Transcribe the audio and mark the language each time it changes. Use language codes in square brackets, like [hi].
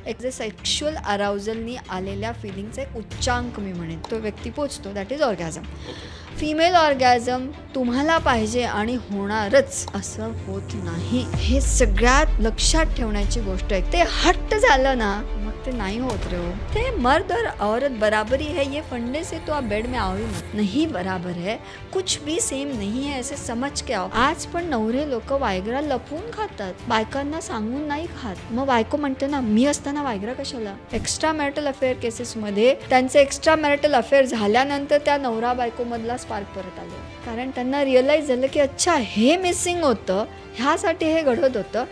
[mr] एक जे सेक्शुअल अराउजलनी आलेल्या फिलिंगचा एक उच्चांक मी म्हणेन, तो व्यक्ती पोचतो, [en] That is orgasm. [mr] Female orgasm तुम्हाला पाहिजे आणि होणारच असं होत नाही, हे सगळ्यात लक्षात ठेवण्याची गोष्ट आहे. ते हट्ट झालं ना मग ते नाही होत रे. [hi] ते मर्द और औरत बराबरी है, ये फंडे से तो आप बेड में आओ ही मत. नहीं बराबर है, कुछ भी सेम नहीं है, ऐसे समझ के आओ. [mr] आज पण नवरे लोक वायग्रा लपवून खातात, बायकांना सांगून नाही खात. मग बायको म्हणते ना, मी असताना वायग्रा कशाला. एक्स्ट्रा मॅरिटल अफेअर केसेसमध्ये त्यांचे एक्स्ट्रा मॅरिटल अफेअर झाल्यानंतर त्या नवरा बायको मधला स्पार्क परत आले, कारण त्यांना रिअलाइज झालं की अच्छा हे मिसिंग होतं, ह्यासाठी हे घडत होतं.